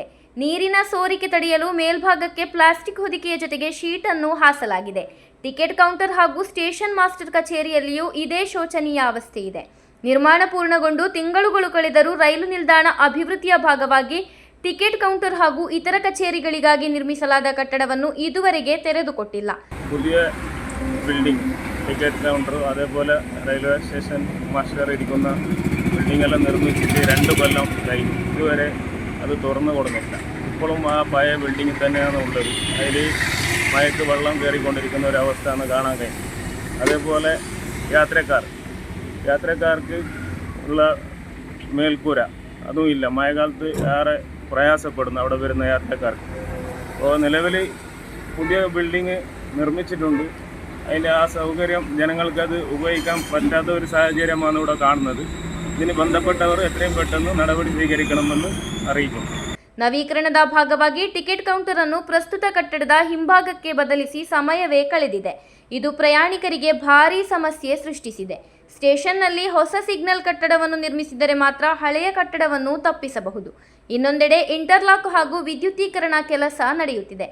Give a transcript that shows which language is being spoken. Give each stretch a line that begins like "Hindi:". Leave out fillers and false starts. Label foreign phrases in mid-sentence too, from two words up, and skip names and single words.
Kannada: ನೀರಿನ ಸೋರಿಕೆ ತಡೆಯಲು ಮೇಲ್ಭಾಗಕ್ಕೆ ಪ್ಲಾಸ್ಟಿಕ್ ಹೊದಿಕೆಯ ಜೊತೆಗೆ ಶೀಟ್ ಅನ್ನು ಹಾಸಲಾಗಿದೆ.
English: ticket counter
Kannada: ಹಾಗೂ
English: station master
Kannada: ಕಚೇರಿಯಲ್ಲಿಯೂ ಇದೇ ಶೋಚನೀಯ ಅವಸ್ಥೆ ಇದೆ. ನಿರ್ಮಾಣ ಪೂರ್ಣಗೊಂಡು ತಿಂಗಳುಗಳು ಕಳೆದರೂ ರೈಲು ನಿಲ್ದಾಣ ಅಭಿವೃದ್ಧಿಯ ಭಾಗವಾಗಿ
English: ticket counter
Kannada: ಹಾಗೂ ಇತರ ಕಚೇರಿಗಳಿಗಾಗಿ ನಿರ್ಮಿಸಲಾದ ಕಟ್ಟಡವನ್ನು ಇದುವರೆಗೆ ತೆರೆದುಕೊಟ್ಟಿಲ್ಲ.
Malayalam: പുതിയ ബിൽഡിംഗ്,
English: ticket counter,
Malayalam: അതേപോലെ
English: railway station master
Malayalam: ഇരിക്കുന്ന ബിൽഡിംഗ് എല്ലാം നിർമ്മിച്ചിട്ട് 2 കൊല്ലം കഴിഞ്ഞു. ഇതുവരെ അത് തുറന്നു കൊടുക്കില്ല. ഇപ്പോഴും ആ പഴയ ബിൽഡിംഗ് തന്നെയാണ് ഉള്ളത്. അതിൽ മഴയ്ക്ക് വെള്ളം കയറിക്കൊണ്ടിരിക്കുന്ന ഒരവസ്ഥയാണ് കാണാൻ കഴിയും. അതേപോലെ യാത്രക്കാർക്ക് ഉള്ള മേൽക്കൂര അതും ഇല്ല. മഴക്കാലത്ത് ഏറെ പ്രയാസപ്പെടുന്നു അവിടെ വരുന്ന യാത്രക്കാർക്ക്. അപ്പോൾ നിലവിൽ പുതിയ ബിൽഡിങ് നിർമ്മിച്ചിട്ടുണ്ട്. അതിൻ്റെ ആ സൗകര്യം ജനങ്ങൾക്കത് ഉപയോഗിക്കാൻ പറ്റാത്ത ഒരു സാഹചര്യമാണ് ഇവിടെ കാണുന്നത്. ഇതിന് ബന്ധപ്പെട്ടവർ എത്രയും പെട്ടെന്ന് നടപടി സ്വീകരിക്കണമെന്ന് അറിയിക്കുന്നു.
Kannada: ನವೀಕರಣದ ಭಾಗವಾಗಿ
English: ticket counter
Kannada: ಅನ್ನು ಪ್ರಸ್ತುತ ಕಟ್ಟಡದ ಹಿಂಭಾಗಕ್ಕೆ ಬದಲಿಸಿ ಸಮಯವೇ ಕಳೆದಿದೆ. ಇದು ಪ್ರಯಾಣಿಕರಿಗೆ ಭಾರೀ ಸಮಸ್ಯೆ ಸೃಷ್ಟಿಸಿದೆ. ಸ್ಟೇಷನ್ನಲ್ಲಿ ಹೊಸ ಸಿಗ್ನಲ್ ಕಟ್ಟಡವನ್ನು ನಿರ್ಮಿಸಿದರೆ ಮಾತ್ರ ಹಳೆಯ ಕಟ್ಟಡವನ್ನು ತಪ್ಪಿಸಬಹುದು. ಇನ್ನೊಂದೆಡೆ ಇಂಟರ್ಲಾಕ್ ಹಾಗೂ ವಿದ್ಯುದೀಕರಣ ಕೆಲಸ ನಡೆಯುತ್ತಿದೆ.